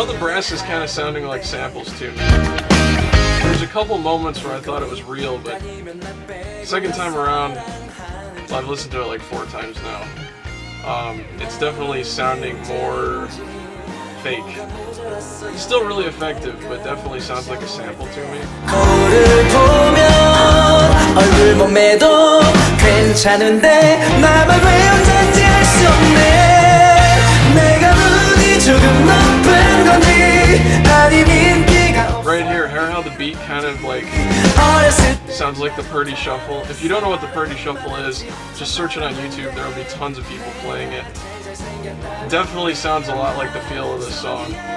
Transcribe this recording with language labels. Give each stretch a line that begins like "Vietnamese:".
English: Now the brass is kind of sounding like samples to me. There's a couple moments where I thought it was real, but second time around, I've listened to it like 4 times now. It's definitely sounding more fake. Still really effective, but definitely sounds like a sample to me.
Korean: 거울을 보면 얼굴 몸매도 괜찮은데 나만 왜 혼자인지 알 수 없네 내가 눈이 조금 높은 건지 아님 인기가
English: Right here, hear how the beat kind of like
Korean: 어렸을
English: sounds like the Purdy Shuffle. If you don't know what the Purdy Shuffle is, just search it on YouTube. There will be tons of people playing it. Definitely sounds a lot like the feel of this song.